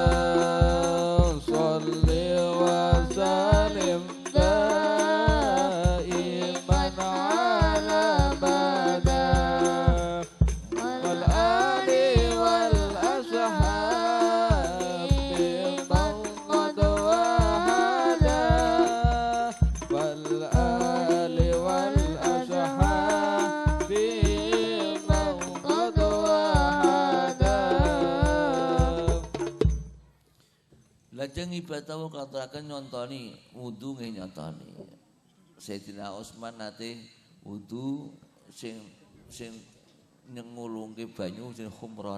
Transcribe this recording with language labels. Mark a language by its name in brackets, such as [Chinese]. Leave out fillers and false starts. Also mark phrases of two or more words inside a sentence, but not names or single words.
[Arabic] صل وسلم دائما على مدى والآل والأصحاب من قد وحدا والآل والأصحاب من قد وحدا. [Javanese] Lajeng ibadah katuraken nyontoni wudu nggih nyontoni. Sayyidina Utsman nate wudu sing nyengulungke banyu sing khumron.